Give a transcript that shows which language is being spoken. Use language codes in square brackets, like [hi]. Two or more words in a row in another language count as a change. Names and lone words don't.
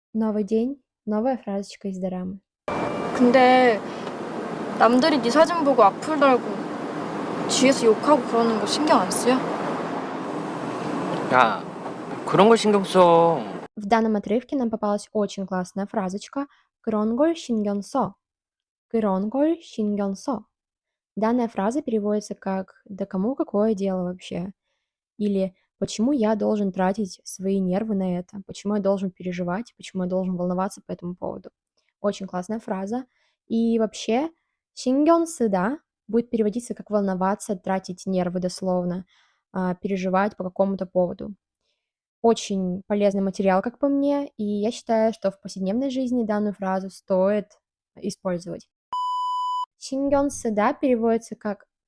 [ru] Новый день, новая фразочка из дорамы. [ko] 근데 남들이 네 사진 보고 악플 달고 뒤에서 욕하고 그러는 거 신경 안 쓰여? 야, 그런 걸 신경 써. [ru] В данном отрывке нам попалась очень классная фразочка [ko] «그런걸 신경 써». «그런걸 신경 써». [ru] Данная фраза переводится как «да кому какое дело вообще?» или «почему я должен тратить свои нервы на это? Почему я должен переживать? Почему я должен волноваться по этому поводу?» Очень классная фраза. И вообще [ko] «신경 쓰다» [ru] будет переводиться как «волноваться», «тратить нервы» дословно, переживать по какому-то поводу. Очень полезный материал, как по мне, и я считаю, что в повседневной жизни данную фразу стоит использовать. [ko] «신경 쓰다» [ru] переводится как